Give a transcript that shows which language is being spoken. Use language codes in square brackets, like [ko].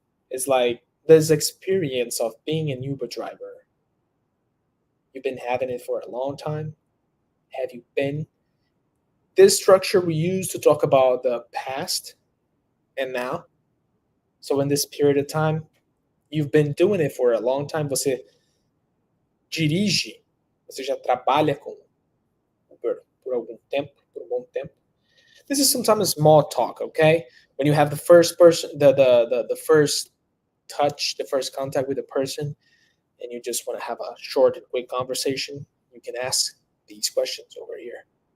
[en] It's like this experience of being an Uber driver. You've been having it for a long time. Have you been? This structure we use to talk about the past and now. So in this period of time, you've been doing it for a long time. [pt] Você dirige, você já trabalha com Uber por algum tempo, por um bom tempo. [en] This is sometimes small talk, okay? When you have the first person, the first touch, the first contact with a person, and you just want to have a short and quick conversation, you can ask these questions over here.